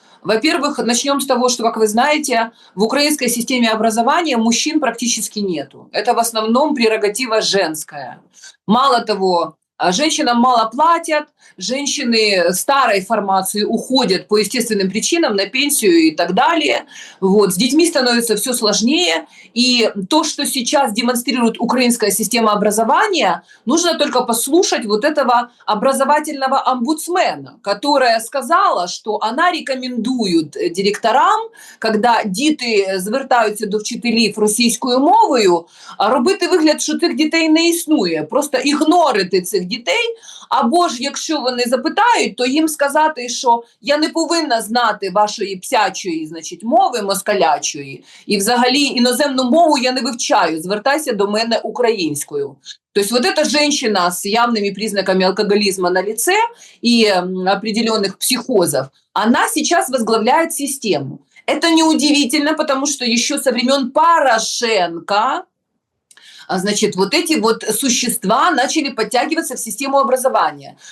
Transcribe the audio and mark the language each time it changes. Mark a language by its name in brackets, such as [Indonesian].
[Russian] Во-первых, начнем с того, что, как вы знаете, в украинской системе образования мужчин практически нету. Это в основном прерогатива женская. Мало того, женщинам мало платят, женщины старой формации уходят по естественным причинам на пенсию и так далее. Вот. С детьми становится все сложнее. И то, что сейчас демонстрирует украинская система образования, нужно только послушать вот этого образовательного омбудсмена, которая сказала, что она рекомендует директорам, [Ukrainian] когда діти звертаються до вчителів російською мовою, робити вигляд, що цих дітей не існує, просто ігнорити цих дітей, або ж якщо вони запитають, то їм сказати, що я не повинна знати вашої псячої, значить, мови, москалячої, і взагалі іноземну мову я не вивчаю, звертайся до мене українською. [Russian] То есть вот эта женщина с явными признаками алкоголизма на лице и определенных психозов, она сейчас возглавляет систему. Это неудивительно, потому что еще со времен Порошенко, значит, вот эти вот существа начали подтягиваться в систему образования.